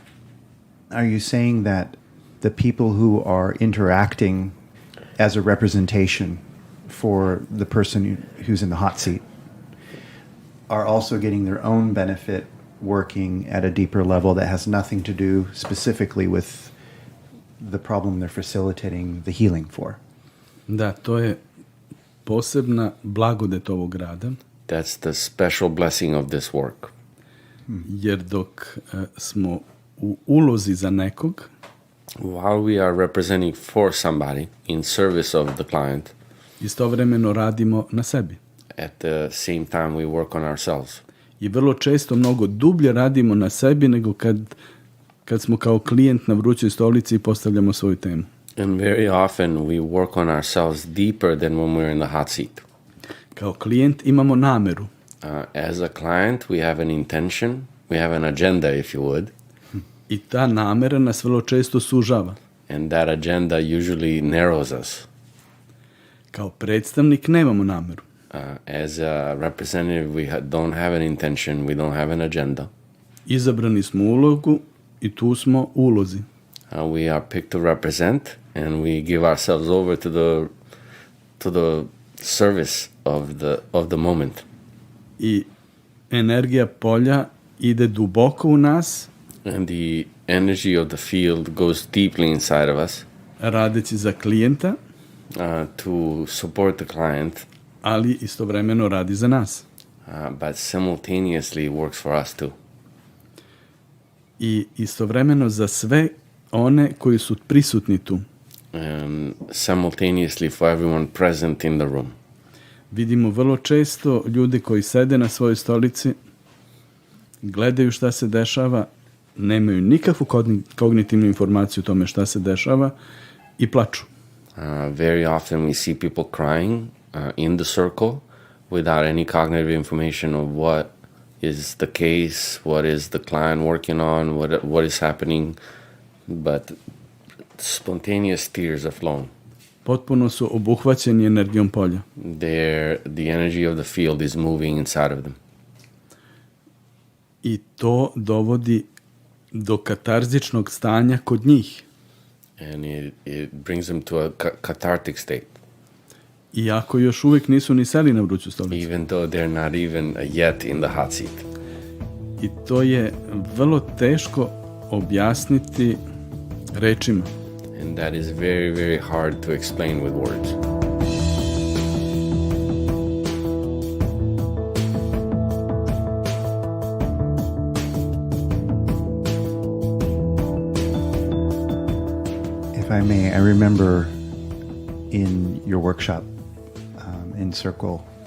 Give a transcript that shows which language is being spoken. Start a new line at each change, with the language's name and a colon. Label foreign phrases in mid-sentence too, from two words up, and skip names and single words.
English: Are you saying that the people who are interacting as a representation for the person who's in the hot seat are also getting their own benefit working at a deeper level that has nothing to do specifically with the problem they're facilitating the healing for?
Serbian: Da, to je posebna blagodet ovog rada.
English: That's the special blessing of this work.
Serbian: Jer dok smo u ulozi za nekog,
English: While we are representing for somebody in service of the client,
Serbian: istovremeno radimo na sebi.
English: at the same time we work on ourselves.
Serbian: I vrlo često mnogo dublje radimo na sebi nego kad smo kao klijent na vrućoj stolici i postavljamo svoju temu.
English: And very often we work on ourselves deeper than when we're in the hot seat.
Serbian: Kao klijent imamo nameru.
English: As a client, we have an intention, we have an agenda, if you would,
Serbian: I ta namera nas vrlo često sužava.
English: and that agenda usually narrows us.
Serbian: Kao predstavnik nemamo nameru.
English: As a representative, we don't have an intention, we don't have an agenda.
Serbian: Izabrani smo u ulogu i tu smo u ulozi.
English: We are picked to represent, and we give ourselves over to the service of the moment.
Serbian: I energija polja ide duboko u nas,
English: And the energy of the field goes deeply inside of us
Serbian: radeći za klijenta,
English: to support the client,
Serbian: ali istovremeno radi za nas.
English: but simultaneously works for us too.
Serbian: I istovremeno za sve one koji su prisutni tu.
English: And simultaneously for everyone present in the room.
Serbian: Vidimo vrlo često ljude koji sede na svojoj stolici, gledaju šta se dešava, nemaju nikakvu kognitivnu informaciju o tome šta se dešava i plaču.
English: Very often we see people crying in the circle without any cognitive information of what is the case, what is the client working on, what is happening, but spontaneous tears are flowing.
Serbian: Potpuno su obuhvaćeni energijom polja.
English: The energy of the field is moving inside of them.
Serbian: I to dovodi do katarzičnog stanja kod njih.
English: And it brings them to a cathartic state.
Serbian: Iako još uvijek nisu ni seli na vruću stolicu.
English: Even though they're not even yet in the hot seat.
Serbian: I to je vrlo teško objasniti rečima.
English: And that is very, very hard to explain with words. If I may, I remember in your workshop in Circle